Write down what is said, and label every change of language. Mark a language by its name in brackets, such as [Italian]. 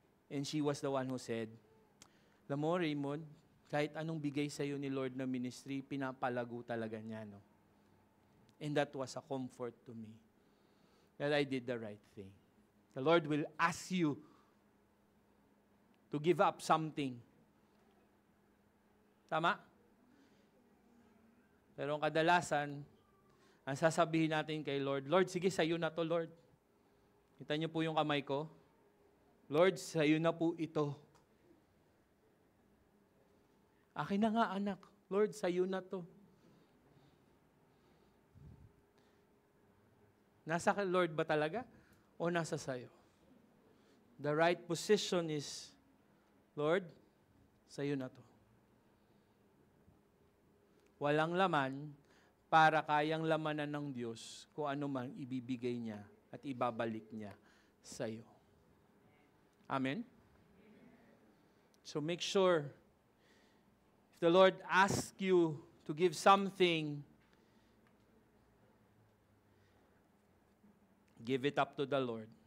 [English] And she was the one who said, [Filipino] alam mo, Raymond, kahit anong bigay sa'yo ni Lord na ministry, pinapalago talaga niya, no? [English] And that was a comfort to me. That I did the right thing. The Lord will ask you to give up something. [Filipino] Tama? Pero ang kadalasan, ang sasabihin natin kay Lord, Lord, sige, sa'yo na to, Lord. Kita niyo po yung kamay ko? Lord, sa'yo na po ito. Akin na nga, anak. Lord, sa'yo na to. Nasa kay Lord ba talaga? O nasa sayo? [English] The right position is, [Filipino] Lord, sa'yo na to. Walang laman para kayang lamanan ng Diyos kung ano man ibibigay niya at ibabalik niya sa'yo. Amen? [English] So make sure, if the Lord asks you to give something, give it up to the Lord.